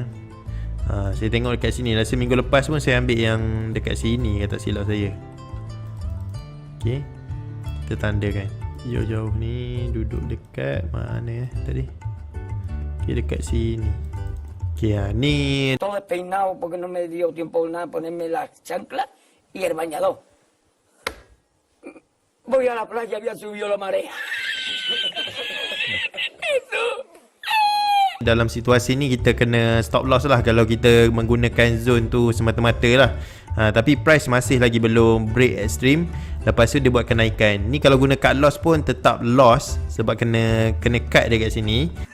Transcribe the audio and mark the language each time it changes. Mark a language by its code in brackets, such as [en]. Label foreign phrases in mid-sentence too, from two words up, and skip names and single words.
[ms] Saya tengok dekat sini, rasa minggu lepas pun saya ambil yang dekat sini, kata silap saya. Okay, kita tandakan jauh-jauh ni duduk dekat mana tadi. Okay, dekat sini. Okay, ni [es] todo despeinado porque no me dio tiempo nada ponerme la chancla y el bañador. Voy a la playa, había subido la marea. [ms] Itu. Dalam situasi ni kita kena [en] stop loss [ms] lah kalau kita menggunakan zone tu semata-mata lah. Tapi price masih lagi belum [en] break extreme. [ms] Lepas tu dia buat kenaikan. Ni kalau guna [en] cut loss [ms] pun tetap loss sebab kena cut dia kat sini.